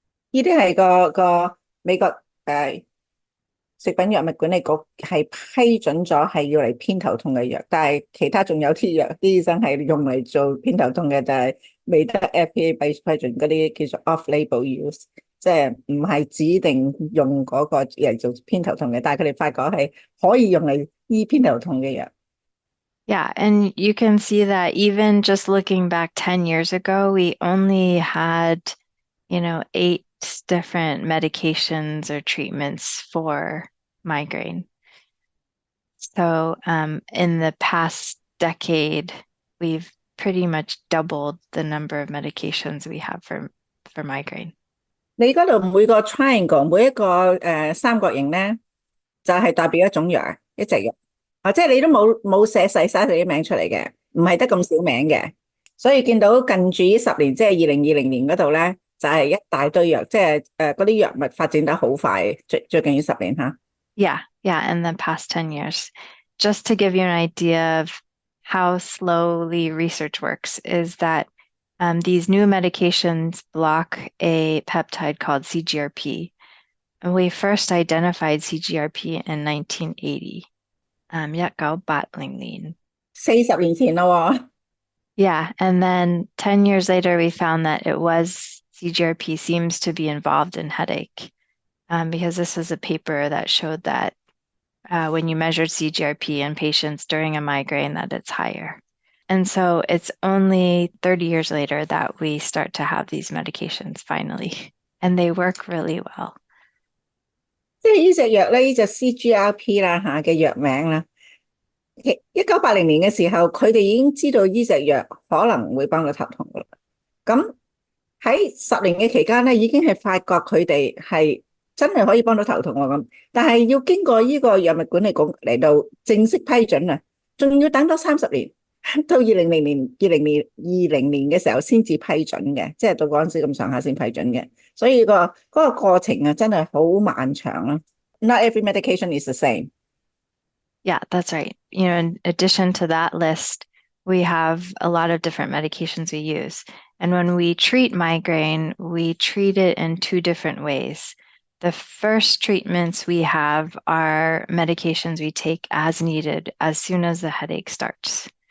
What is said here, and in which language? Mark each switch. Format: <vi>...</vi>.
<yue>呢啲係個美國食品藥物管理局係批准咗係要嚟偏頭痛嘅藥，但係其他仲有啲藥啲醫生係用嚟做偏頭痛嘅，但係未得 FDA 批准嗰啲叫做 off-label use，即係唔係指定用嗰個嚟做偏頭痛嘅，但係佢哋發覺係可以用嚟醫偏頭痛嘅藥。</yue> <en>Yeah, and you can see that even just looking back 10 years ago, we only had, 8 different medications or treatments for migraine. So, in the past decade, we've pretty much doubled the number of medications we have for migraine.</en> <yue>你嗰度每個 triangle 每一個三角形咧，就係代表一種藥，一隻藥。即係你都冇寫細晒佢啲名出嚟嘅，唔係得咁少名嘅。所以見到近住呢10年，即係2020年嗰度咧，就係一大堆藥，即係嗰啲藥物發展得好快，最近呢10年吓。</yue> <en>Yeah, in the past 10 years. Just to give you an idea of how slowly research works is that these new medications block a peptide called CGRP. And we first identified CGRP in 1980. 1980 40年前咯喎。 Yeah, and then 10 years later, we found that CGRP seems to be involved in headache, because this was a paper that showed that when you measured CGRP in patients during a migraine, that it's higher. And so it's only 30 years later that we start to have these medications finally, and they work really well.</en> <yue>即係呢隻藥咧，呢隻 CGRP 啦嘅藥名啦。 1980年嘅時候，佢哋已經知道呢隻藥可能會幫到頭痛噶啦。咁喺10年嘅期間咧，已經係發覺佢哋係真係可以幫到頭痛喎咁。但係要經過呢個藥物管理局嚟到正式批准啊，仲要等多30年，到2020年嘅時候先至批准嘅，即係到嗰陣時咁上下先批准嘅。所以嗰個過程啊，真係好漫長啦。</yue> <en>Not every medication is the same. Yeah, that's right. In addition to that list, we have a lot of different medications we use. And when we treat migraine, we treat it in 2 different ways. The first treatments we have are medications we take as needed as soon as the headache starts.</en>